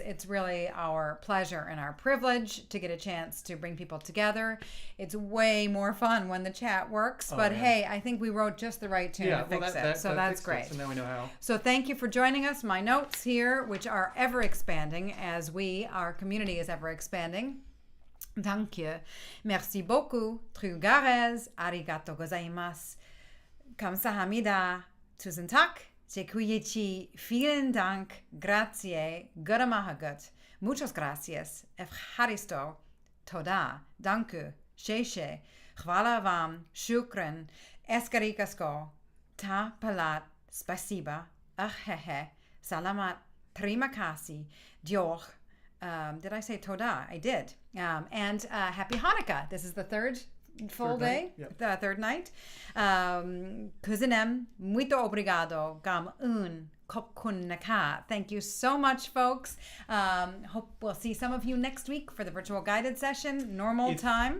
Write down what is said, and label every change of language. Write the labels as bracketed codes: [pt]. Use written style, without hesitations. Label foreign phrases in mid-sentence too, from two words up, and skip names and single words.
[en] It's really our pleasure and our privilege to get a chance to bring people together. It's way more fun when the chat works, but hey, I think we wrote just the right tune to fix it. So that's great. So now we know how. So thank you for joining us. My notes here, which are ever expanding as our community is ever expanding. [fr] Danke. Merci beaucoup. Trugarez. [ja] ありがとう ございます. Kamsahamnida. [da] Tusen tak. Dziękuję. [de] Vielen Dank. [it] Grazie. [es] Guramahagut. Muchas gracias. Evharisto. Toda. Danku. Sheshe. Chwala vam. Shukran. Eskarikasko. Ta palat. Spasiba. Ahehe. Salamat. [id] Terima kasih. Dioch. [en] Did I say Toda? I did. And Happy Hanukkah. This is the third full day, the third night. Kuzinem, [pt] muito obrigado, [th] กัม ขอบคุณ นะคะ. [en] Thank you so much, folks. Hope we'll see some of you next week for the virtual guided session, normal time.